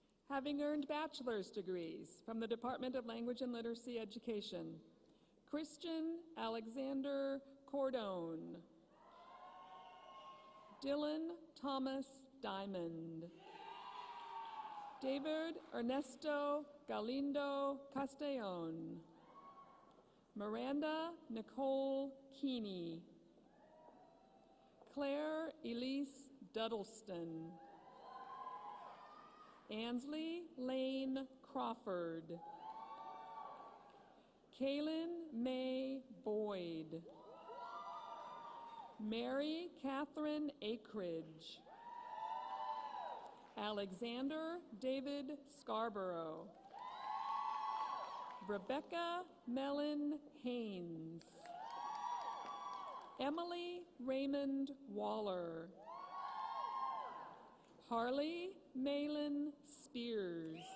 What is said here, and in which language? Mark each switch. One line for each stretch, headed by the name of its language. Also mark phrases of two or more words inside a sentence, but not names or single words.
English: Having earned bachelor's degrees from the Department of Language and Literacy Education, Christian Alexander Cordone. Dylan Thomas Diamond. David Ernesto Galindo Castellon. Miranda Nicole Keeney. Claire Elise Duddleston. Ansley Lane Crawford. Kaylin May Boyd. Mary Catherine Akridge. Alexander David Scarborough. Rebecca Mellon Haynes. Emily Raymond Waller. Harley Malin Spears.